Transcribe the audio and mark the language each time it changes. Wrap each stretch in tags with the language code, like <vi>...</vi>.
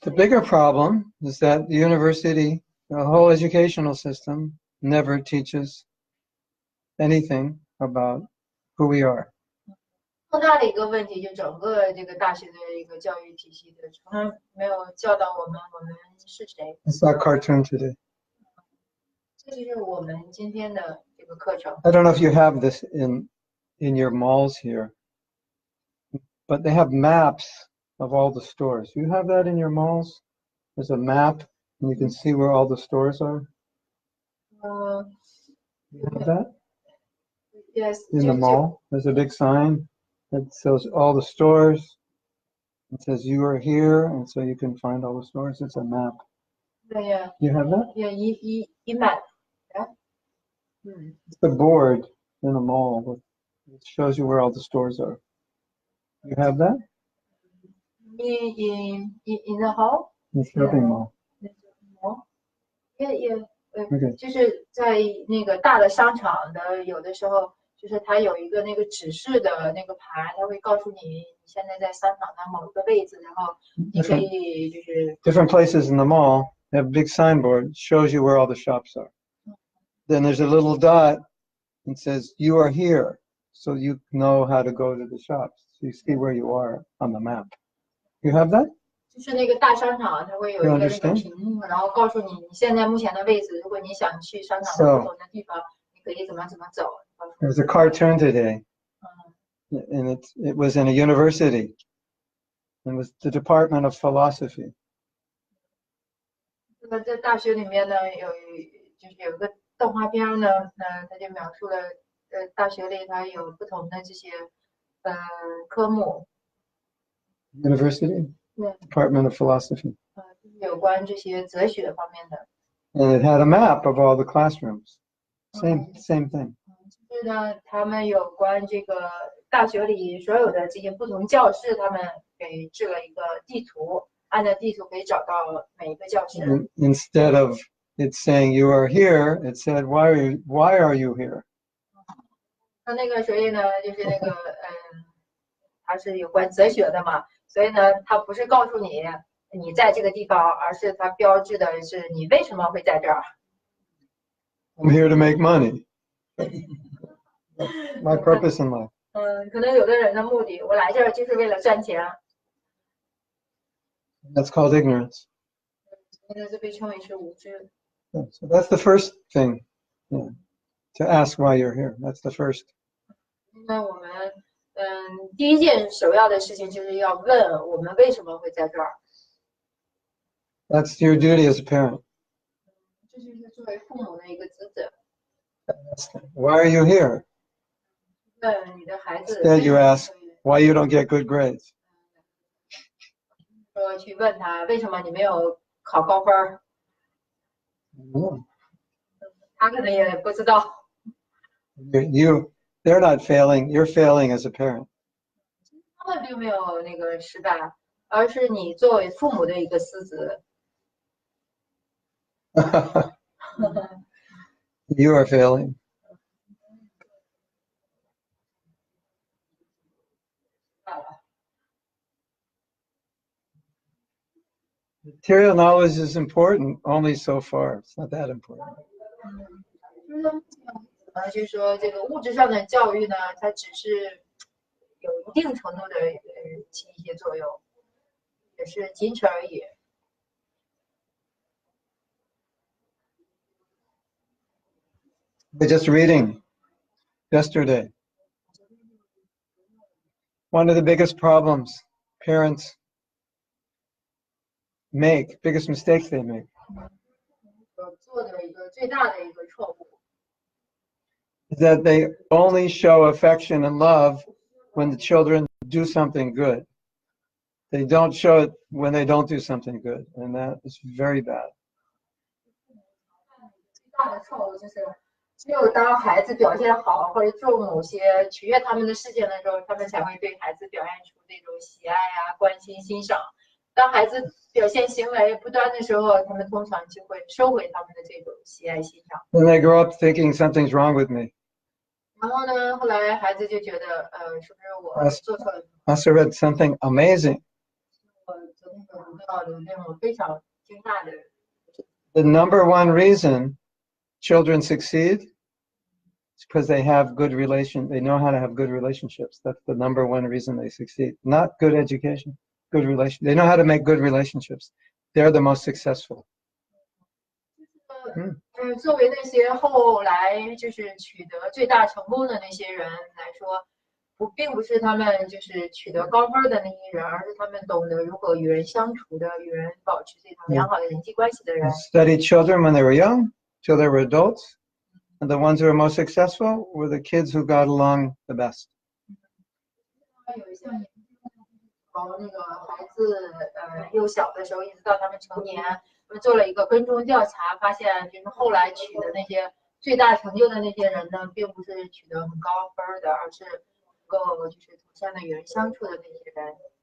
<en>The bigger problem is that the university, the whole educational system, never teaches anything about who we are.</en> <zh>更大的一个问题，就整个这个大学的一个教育体系的，从来没有教导我们是谁。</zh> <en>It's not cartoon today.</en> <zh>这就是我们今天的这个课程。</zh> <en>I don't know if you have this in your malls here, but they have maps of all the stores. You have that in your malls? There's a map, and you can see where all the stores are. You have that Yes. in the mall? There's a big sign that shows all the stores. It says you are here, and so you can find all the stores. It's a map. Yeah. You have that? Yeah. 一map. It's the board in a mall. It shows you where all the stores are. You have that? In the hall. In shopping mall. Yeah. Okay.</en> <zh>就是在那个大的商场的，有的时候就是它有一个那个指示的那个牌，它会告诉你你现在在商场的某一个位置，然后你可以就是</zh> <en>Different places in the mall have a big signboard, shows you where all the shops are. Then there's a little dot and says you are here, so you know how to go to the shops. So you see where you are on the map. You have that?</en> <zh>就是那个大商场，它会有一个那个屏幕，然后告诉你你现在目前的位置。如果你想去商场的不同的地方，你可以怎么走。</zh> <en>There's a cartoon today, and it was in a university. It was the Department of Philosophy.</en> <zh>那在大学里面呢，就是有个动画片呢，它就描述了大学里它有不同的这些科目，</zh> <en>University,</en> <zh>对，</zh> <en>Department of Philosophy.</en> <zh>就是有关这些哲学方面的。</zh> <en>And it had a map of all the classrooms. Same thing.</en> <zh>就是呢，他们有关这个大学里所有的这些不同教室，他们给制了一个地图，按照地图可以找到每一个教室。</zh> <en>Instead of it saying you are here, it said why are you here?</en> <zh>那个所以呢，就是那个它是有关哲学的嘛，所以呢，它不是告诉你你在这个地方，而是它标志的是你为什么会在这儿。</zh> <en>I'm here to make money. My purpose in life.</en> <zh>可能有的人的目的，我来这儿就是为了赚钱，</zh> <en>That's called ignorance.</en> <zh>那是被称为是无知。</zh> <en>So that's the first thing. Yeah. To ask why you're here. That's the first.</en> <zh>那我们第一件首要的事情就是要问我们为什么会在这儿。</zh> <en>That's your duty as a parent.</en> <zh>这就是作为父母的一个职责。</zh> <en>Why are you here?</en> <zh>问你的孩子。</zh> <en>Instead you ask why you don't get good grades.</en> <zh>说去问他为什么你没有考高分儿， 他可能也不知道。</zh> <en>They're not failing. You're failing as a parent.</en> <zh>他们并没有那个失败，而是你作为父母的一个失职。</zh> <en>You are failing. Material knowledge is important only so far. It's not that important.</en> <zh>就是说这个物质上的教育呢，它只是有一定程度的起一些作用，也是仅此而已。</zh> <en>We're just reading yesterday. One of the biggest problems parents make, biggest mistakes they make,</en> <zh>做的一个最大的一个错误，</zh> <en>is that they only show affection and love when the children do something good. They don't show it when they don't do something good, and that is very bad.</en> <zh>最大的错误就是只有当孩子表现好或者做某些取悦他们的事情的时候，他们才会对孩子表现出这种喜爱啊、关心、欣赏。当孩子表现行为不端的时候，他们通常就会收回他们的这种喜爱、欣赏。</zh> <en>Then they grow up thinking something's wrong with me.</en> <zh>然后呢，后来孩子就觉得，是不是我做错了？</zh> <en>I also read something amazing.</en> <zh>我昨天有读到的让我非常惊讶的，</zh> <en>The number one reason children succeed is because they have good they know how to have good relationships. That's the number one reason they succeed. Not good education, good relation. They know how to make good relationships. They're the most successful.</en> <zh>作为那些后来就是取得最大成功的那些人来说，并不是他们就是取得高分的那些人，而是他们懂得如何与人相处的，与人保持这种良好的人际关系的人。</zh> <en>Studied children when they were young, till they were adults, and the ones who were most successful were the kids who got along the best.</en> <zh>有一项研究，从那个孩子幼小的时候一直到他们成年，他们做了一个跟踪调查，发现就是后来取得那些最大成就的那些人呢，并不是取得很高分的，而是能够就是妥善的与人相处的那些人。</zh>